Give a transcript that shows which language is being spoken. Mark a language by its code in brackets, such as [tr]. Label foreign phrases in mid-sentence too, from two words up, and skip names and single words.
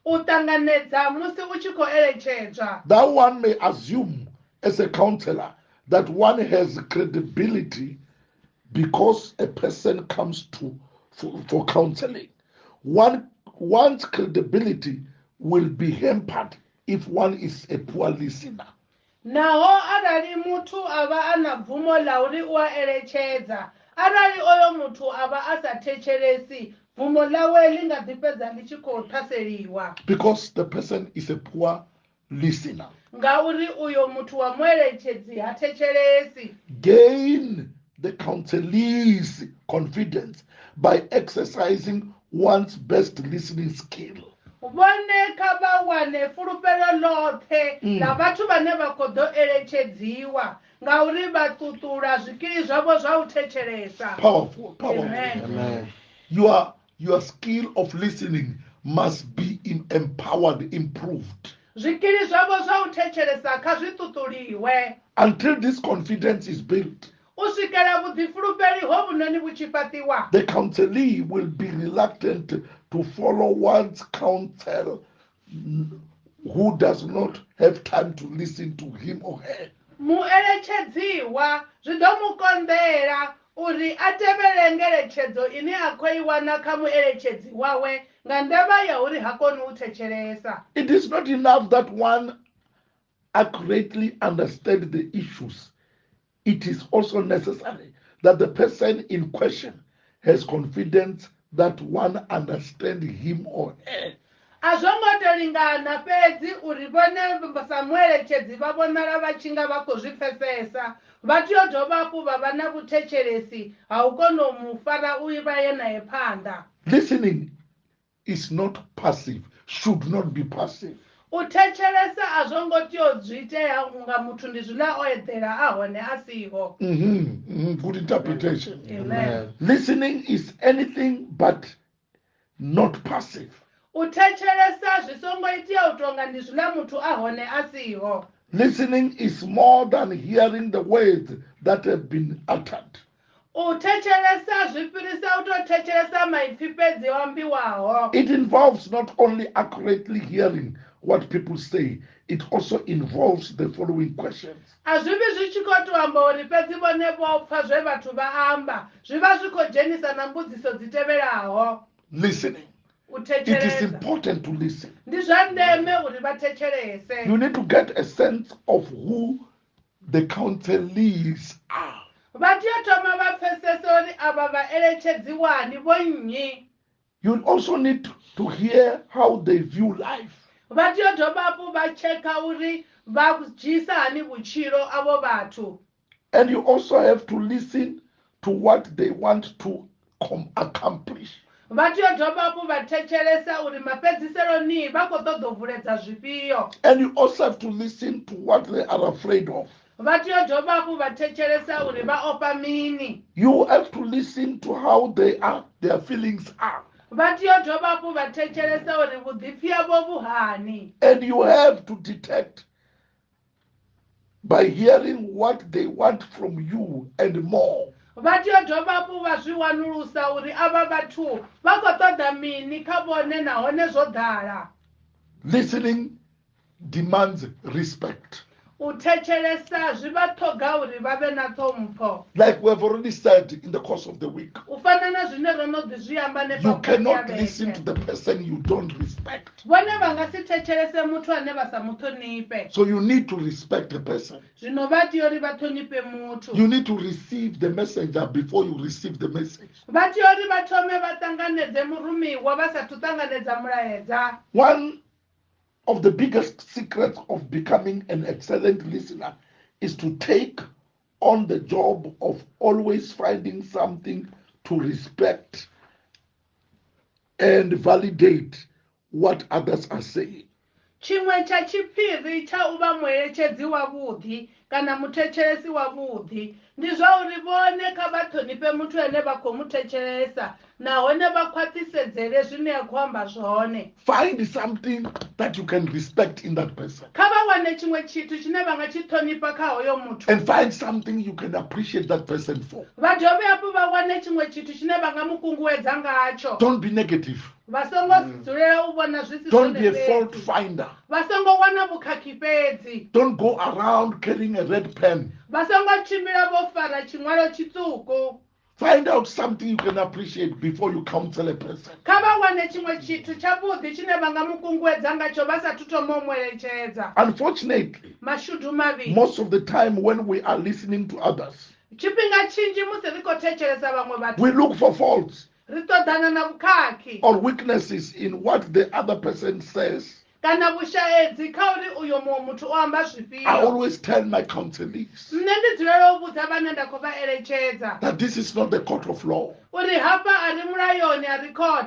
[en] That one may assume as a counselor that one has credibility because a person comes for counseling. One's credibility will be hampered if one is a poor listener. [ve] Naho arali muthu ava ana bvumo la uri u eletshedza arali oyo muthu ava asathetshelesi bvumo lawe linga ḓifhedza ḽi tshi khou ṱhaseliwa [en] because the person is a poor listener. [ve] Ngauri uyo muthu wa mueletshedzi ha thetshelesi. [en] Gain the counselee's confidence by exercising one's best listening skill. [ve] Vhone kha vha wane fulufhelo ḽoṱhe ḽa vhathu vhane vha khou ḓo eletshedziwa ngauri vha ṱuṱula zwikili zwavho zwa u thetshelesa. [en] Powerful. Amen. Your skill of listening must be empowered, improved. [ve] Zwikili zwavho zwa u thetshelesa kha zwi ṱuṱuliwe. [en] Until this confidence is built, the counselee will be reluctant to follow one's counsel who does not have time to listen to him or her. [ve] Mueletshedziwa zwi ḓo mukonḓela uri a tevhele ngeletshedzo ine a khou I wana kha mueletshedzi wawe nga ndavha ya uri ha koni u thetshelesa. [en] It is not enough that one accurately understands the issues. It is also necessary that the person in question has confidence that one understands him or her. [ve] Azongo tolingana fedzi uri vhone sa mueletshedzi vha vhonala vha tshi nga vha khou zwi pfesesa vha tea u dovha hafhu vha vha na vhuthetshelesi ha u kona u mu fara u vha ye naye phanḓa. [en] Listening is not passive, should not be passive. [ve] U thetshelesa a zwo ngo tea u zwi itea nga muthu ndi zwine o eḓela a hone a siho. [en] Good interpretation. Amen. Listening is anything but not passive. [ve] U thetshelesa zwi songo itea u tonga ndi zwine muthu a hone a siho. [en] Listening is more than hearing the words that have been uttered. [ve] U thetshelesa zwi fhirisa u tou thetshelesa maipfi fhedzi o ambiwaho. [en] It involves not only accurately hearing what people say, it also involves the following questions. [ve] Azwivi zwi tshi khou tou amba uri fhedzi vhone vho pfa zwe vhathu vha amba zwi vha zwi khou dzhenisa na mbudziso dzi tevhelaho. [en] Listening. It is important to listen. [ve] Ndi zwa ndeme uri vha thetshelese. [en] You need to get a sense of who the counselees are. [ve] Vha tea thoma vha pfesesa uri ava vha eletshedziwa ndi vho nnyi. [en] You also need to hear how they view life. [ve] Vha tea dovha hafhu vha cheka uri vha dzhisa hani vhutshilo avho vhathu. [en] And you also have to listen to what they want to accomplish. [ve] Vha tea dovha hafhu vha thetshelesa uri mafhedziselo ni vha khou ṱoḓa u bvuledza zwifhio. [en] And you also have to listen to what they are afraid of. [ve] Vha tea dovha hafhu vha thetshelesa uri vha ofha mini. [en] You have to listen to how their feelings are. [ve] Vha tea dovha hafhu vha thetshelesa uri vhuḓipfi havho vhu hani. [en] And you have to detect by hearing what they want from you and more. [ve] vatio dovha fu va zwi wanulusa uri ava vathu va khou ṱoḓa mini kha vhone nahone zwo ḓala. [en] Listening demands respect. [ve] U thetshelesa zwi vha ṱhoga uri vha vhe na ṱhompho. [en] Like we have already said in the course of the week, [ve] U fana na zwine ro no ḓi zwi amba ne [en] you cannot listen to the person you don't respect. [ve] Vhone vha nga si thetshelese muthu ane vha sa mu ṱhonifhe. [en] So you need to respect the person. [ve] Zwino vha tea uri vha ṱhonifhe muthu. [en] You need to receive the messenger before you receive the message. [ve] Vha tea uri vha thome vha ṱanganedze murumiwa vha sathu ṱanganedza mulaedza. [en] One of the biggest secrets of becoming an excellent listener is to take on the job of always finding something to respect and validate what others are saying. [ve] Chimwe cha chiphiri cha u vha mueletshedzi wavhuḓi kana muthetshelesi wavhuḓi ndi zwa uri vhone kha vha ṱhonifhe muthu ane vha khou mu thetshelesa nahone vha khwaṱhisedzele zwine ya khou amba zwone. [en] Find something that you can respect in that person. [ve] Kha vha wane tshiṅwe tshithu tshine vha nga tshi ṱhonifha kha hoyo muthu. [en] And find something you can appreciate that person for. [ve] Vha dovhe hafhu vha wane tshiṅwe tshithu tshine vha nga mu kunguwedza ngatsho. [en] Don't be negative. [ve] Vha songo dzulela u vhona zwi si [en] Don't be a fault finder. [ve] Vha songo wana vhukhakhi fhedzi. [en] Don't go around carrying a red pen. [ve] Vha songo tshimbila vho fara tshiṅwalo tshituku. [en] Find out something you can appreciate before you counsel a person. [ve] Kha vha wane tshiṅwe tshithu tshavhuḓi tshine vha nga mu kunguwedza ngatsho vha sathu thoma u mueletshedza. [en] Unfortunately, [ve] Mashudu mavhi. [en] most of the time when we are listening to others, [ve] Tshifhinga tshinzhi musi ri khou thetshelesa vhaṅwe vhathu. [en] we look for faults [ve] Ri ṱoḓana na vhukhakhi. [en] or weaknesses in what the other person says. [ve] Kana vhushaedzi kha uri uyo muṅwe muthu o amba zwifhio. [en] I always tell my counselees [ve] Nṋe ndi dzulela u vhudza vhane nda khou vha eletshedza. [en] that this is not the court of law. [ve] Uri hafha a ri mulayoni a ri khothe.